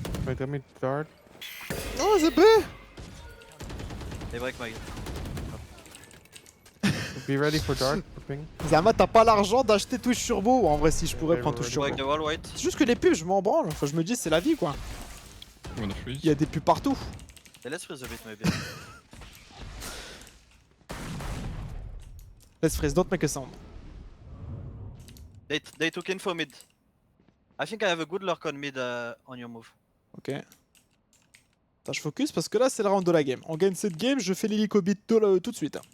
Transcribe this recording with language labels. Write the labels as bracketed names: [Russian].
[English] Wait, let me dart. [French] Oh, c'est B! [English] They break my. Be ready for dart. Ping. [French] Zama, t'as pas l'argent d'acheter Twitch Turbo? En vrai, si je pourrais prendre Twitch Turbo. [English] Break the wall, wait. [French] C'est juste que les pubs, je m'en branle. Enfin, je me dis, c'est la vie quoi. [English] You wanna freeze? [French] Il y a des pubs partout. [English] Yeah, let's freeze a bit, maybe. Let's freeze, don't make a sound. They took info mid. I think I have a good lurk on mid on your move. [French] Ok. Attends, je focus parce que là, c'est le round de la game. On gagne cette game, je fais l'hélico beat tout de suite.